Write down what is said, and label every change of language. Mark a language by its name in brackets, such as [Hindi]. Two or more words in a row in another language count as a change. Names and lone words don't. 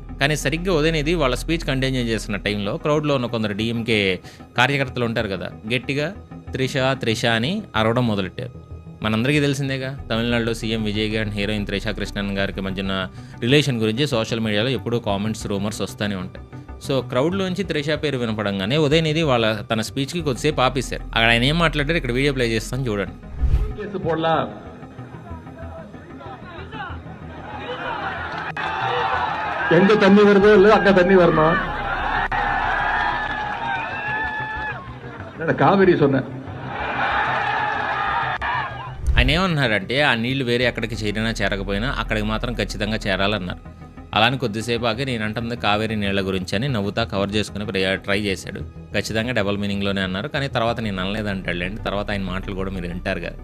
[Telugu] కానీ సరిగ్గా ఉదయనిధి వాళ్ళ [English] speech continue [Telugu] చేస్తున్న టైంలో క్రౌడ్లో ఉన్న కొందరు డీఎంకే కార్యకర్తలు ఉంటారు కదా, గట్టిగా త్రిష అని అరవడం మొదలెట్టారు. మనందరికీ తెలిసిందేగా తమిళనాడులో సీఎం విజయ్ అండ్ హీరోయిన్ త్రిషా కృష్ణన్ గారికి మధ్యన రిలేషన్ గురించి [English] social media [Telugu] ఎప్పుడూ [English] comments, rumours [Telugu] వస్తూనే ఉంటాయి. సో క్రౌడ్లోంచి త్రిష పేరు వినపడంగానే ఉదయనిధి తన స్పీచ్కి కొద్దిసేపు ఆపేశారు. అక్కడ ఆయన ఏం మాట్లాడారు ఇక్కడ [English] video play [Telugu] చేస్తాను చూడండి. [Tamil] எங்க தண்ணி வருதோ இல்ல அங்க தண்ணி வரணும். காவிரி சொன்ன [Telugu] ఆయన ఏమన్నారంటే ఆ నీళ్లు వేరే ఎక్కడికి చేరినా చేరకపోయినా అక్కడికి మాత్రం ఖచ్చితంగా చేరాలన్నారు. అలాని కొద్దిసేపు ఆగి నేను అంటుంది కావేరీ నీళ్ల గురించి అని నవ్వుతా కవర్ చేసుకుని ట్రై చేశాడు. ఖచ్చితంగా [English] double meaning [Telugu] అన్నారు, కానీ తర్వాత నేను అనలేదంటాడులేండి. తర్వాత ఆయన మాటలు కూడా మీరు వింటారు కదా.